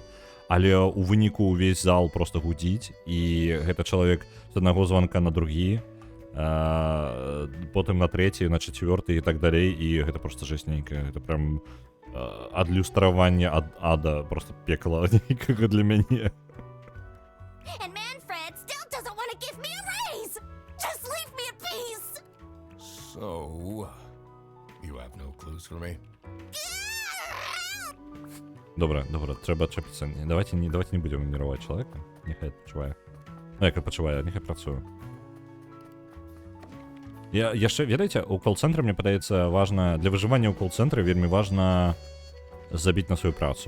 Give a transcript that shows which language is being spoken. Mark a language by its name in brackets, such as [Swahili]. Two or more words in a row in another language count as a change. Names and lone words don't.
[Belarusian] Але ў выніку ўвесь зал проста гудзіць, і гэта чалавек з аднаго званка на другі, потым на трэці, на чацвёрты і так далей, і гэта проста жэсць нейкая. Гэта прям адлюстраванне ад ада, проста пекла нейкага для мяне. [English] And Manfred still doesn't want to give me a raise! Just leave me in peace! So, you have no clues for me? [Belarusian] Добра, трэба чапіцца. Давайте не будзем нерваваць чалавека. Няхай адпачывае. Ну, як адпачывае, няхай працуе. Я яшчэ, ведаеце, у кол-цэнтры, мне падаецца, важна... Для выжывання ў кол-цэнтры вельмі важна забіць на сваю працу.